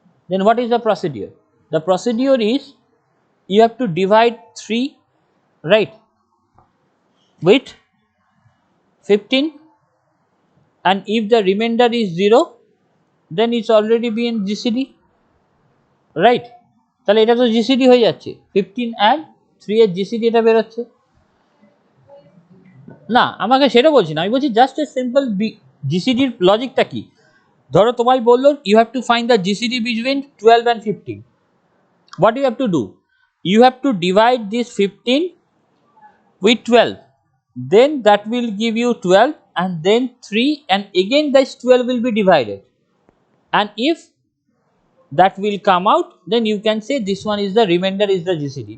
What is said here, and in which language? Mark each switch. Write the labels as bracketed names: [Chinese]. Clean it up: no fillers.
[English] Then what is the procedure? The procedure is you have to divide 3, right, with 15, and if the remainder is 0, then it's already been GCD, right? [Bangla] তাহলে এটা তো GCD হয়ে যাচ্ছে, 15 and 3 এর GCD এটা বের হচ্ছে না। আমাকে সেটা বলছি না, আমি বলছি [English] just a simple [Bangla] GCD এর লজিকটা কি। ধরো তোমায় বললো [English] you have to find the GCD between 12 and 15. What you have to do? You have to divide this 15 with 12, then that will give you 12, and then 3, and again this 12 will be divided, and if that will come out, then you can say this one is the remainder is the GCD.